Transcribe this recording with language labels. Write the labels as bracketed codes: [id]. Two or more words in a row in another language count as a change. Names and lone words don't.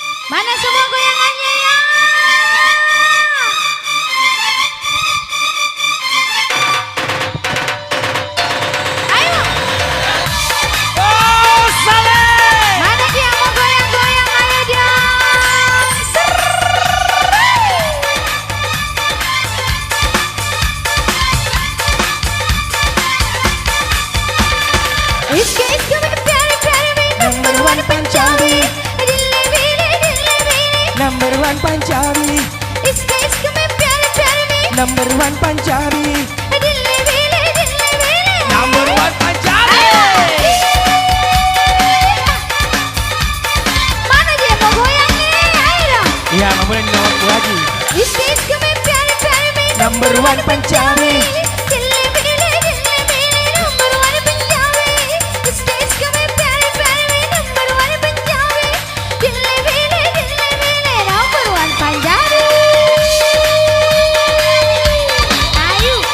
[id] Mana semua goyangannya ya? Ayo. Oh, Saleh. Mana dia mau goyang-goyang? Ayo dia. [hi] इस्का इस्का में प्यारे प्यारे में [en] Number one Panjabi. [hi] दिल्ली दिल्ली [en] Number one Panjabi. [hi] इश्क इश्क में प्यारे प्यारे में [en] Number one Panjabi. [hi] दिल्ली [en] Number one Panjabi. [id] mana dia mau goyangnya ayo dong Iya, nggak boleh nyolot lagi. [hi] इश्क इश्क में प्यारे प्यारे में [en] Number one Panjabi. [hi] दिल्ली [en] number one Panjabi [hi] इश्क इश्क में प्यारे प्यारे में [en] number one Panjabi [hi] दिल्ली [en] number one Panjabi [hi] आयु